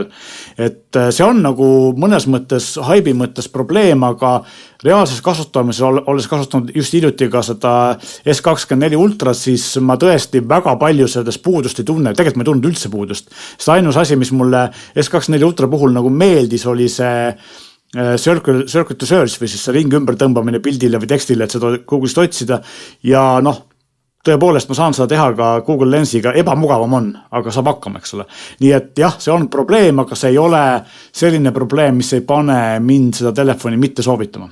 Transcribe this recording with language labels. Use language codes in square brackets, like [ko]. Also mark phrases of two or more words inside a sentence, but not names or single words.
[et] Et see on nagu mõnes mõttes, haibi mõttes probleem, aga reaalses kasutamises, olles kasutanud just hiljuti ka seda S24 Ultra, siis ma tõesti väga palju sellest puudust ei tunne, tegelikult ma ei tundnud üldse puudust. Seda ainus asi, mis mulle S24 Ultra puhul nagu meeldis, oli see [en] circle to search [et] või siis see ring ümber tõmbamine pildile või tekstile, et seda Google'ist otsida ja tõepoolest ma saan seda teha ka Google Lensiga, ebamugavam on, aga saab hakkama, eks ole. Nii et jah, see on probleem, aga see ei ole selline probleem, mis ei pane mind seda telefoni mitte soovitama.